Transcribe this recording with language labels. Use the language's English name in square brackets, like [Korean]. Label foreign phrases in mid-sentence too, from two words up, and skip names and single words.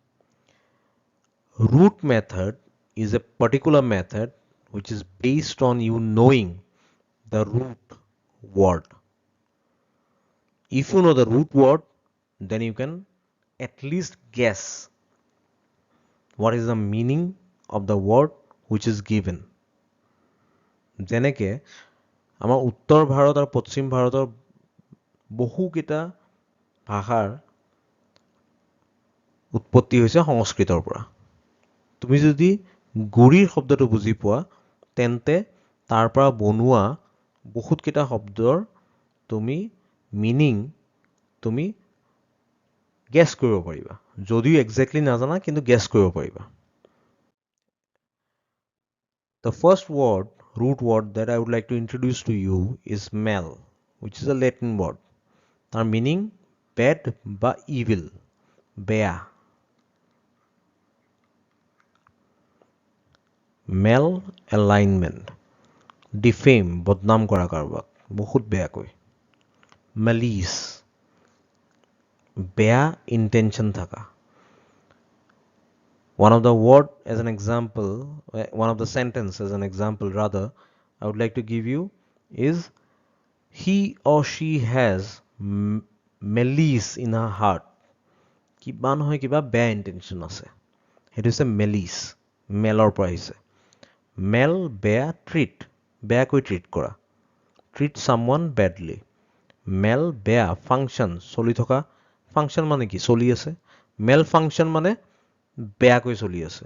[English] Root method is a particular method which is based on you knowing the root word. If you know the root word, then you can at least guess what is the meaning of the word which is given. [Assamese] যেনেকে আমাৰ উত্তৰ ভাৰত আৰু পশ্চিম ভাৰতৰ বহুকেইটা ভাষাৰ উৎপত্তি হৈছে সংস্কৃতৰ পৰা। তুমি যদি গুৰিৰ শব্দটো বুজি পোৱা তেন্তে তাৰ পৰা বনোৱা বহুতকেইটা শব্দৰ তুমি মিনিং তুমি গেছ কৰিব পাৰিবা। যদিও একজেক্টলি নাজানা কিন্তু গেছ কৰিব পাৰিবা। [English] The first word, root word that I would like to introduce to you is mal, which is a Latin word. [Assamese] তাৰ মিনিং bad বা evil, বেয়া। মেল এলাইনমেণ্ট, ডিফেম, বদনাম কৰা কাৰোবাক বহুত বেয়াকৈ। মেলিছ, বেয়া ইণ্টেনশ্যন থকা। [English] One of the word as an example, one of the sentence as an example rather, I would like to give you is he or she has malice in her heart. [Assamese] কিবা নহয় কিবা বেয়া ইণ্টেনশ্যন আছে, সেইটো হৈছে মেলিছ, মেলৰ পৰা আহিছে। মেল বেয়া, ট্ৰিট বেয়াকৈ ট্ৰিট কৰা, [English] treat someone badly. [Assamese] মেল বেয়া, ফাংচন চলি থকা, ফাংচন মানে কি চলি আছে, মেল ফাংচন মানে বেয়াকৈ চলি আছে।